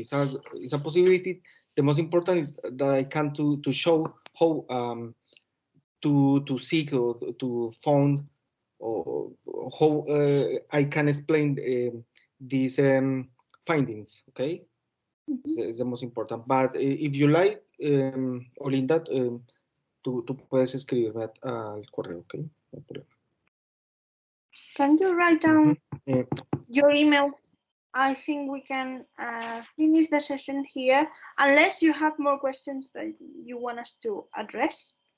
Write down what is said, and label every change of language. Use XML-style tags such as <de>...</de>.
<en>It's a possibility. The most important is that I can to show how to seek or to find or how I can explain these findings. Okay, mm-hmm. It's the most important. But if you like,</en> <es>Olinda, tú puedes escribirme al correo, okay? No problema.</es> <en>Can you write down your email? I think we can finish the session here, unless you have more questions that you want us to address.</en>